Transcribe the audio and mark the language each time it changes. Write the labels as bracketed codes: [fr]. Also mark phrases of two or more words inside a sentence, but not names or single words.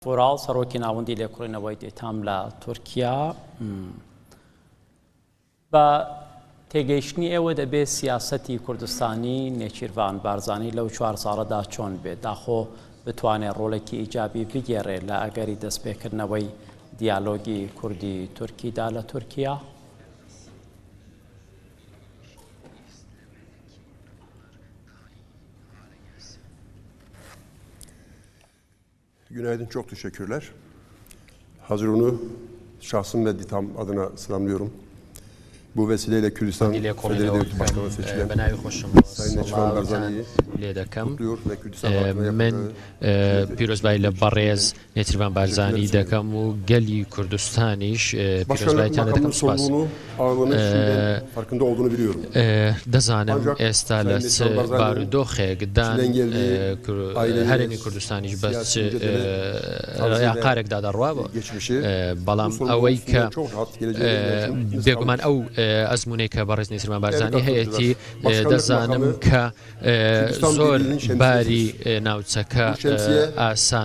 [ckb] فۆرال سەرۆکی ناوەندی لێکۆڵینەوەی دێتام لە تورکیا بە تێگەیشتنی ئێوە دەبێت سیاسەتی کوردستانی نێچیروان بارزانی لەو 4 ساڵەدا چۆن بێت داخۆ بتوانێت ڕۆڵێکی ئیجابی بگێڕێت لە ئەگەری دەستپێکردنەوەی دیالۆگی کوردی تورکیدا لە تورکیا؟ [tr] Günaydın, çok teşekkürler. Hazır onu şahsım ve DİTAM adına selamlıyorum. Bu vesileyle Kürdistan Federasyonu Başkanı seçilen Sayın Neçirvan Barzani'yi kutluyor ve Kürdistan halkına yaptığı [ckb] پیرۆزبایی لە بەڕێز نێچیروان بارزانی دەکەم و گەلی کوردستانیش پیرۆزباییتانە دەکەم سوپاس. [tr] farkında olduğunu biliyorum. [ckb] دەزانم ئێستا لە بارودۆخێکدان هەرێمی کوردستانیش بە ڕێقارێکدا دەڕوا بوو بەڵام ئەوەی کە بێگومان ئەو ئەزمونەی کە بەڕێز نێچیروان بارزانی هەیەی دەزانم کە زۆر باری ناوچەکە ئاسان